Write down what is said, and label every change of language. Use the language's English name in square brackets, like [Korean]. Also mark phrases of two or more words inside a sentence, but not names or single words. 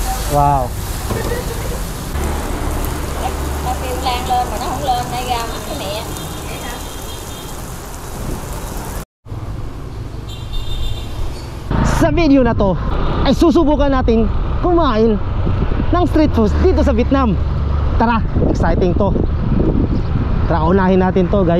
[Vietnamese] Wow. Tao kêu Lan lên mà nó không lên, nay ra mắt cái mẹ. [Filipino] Sa video na to ay susubukan natin kumain ng street food dito sa Vietnam. Tara, exciting to. Tara, unahin natin to guys.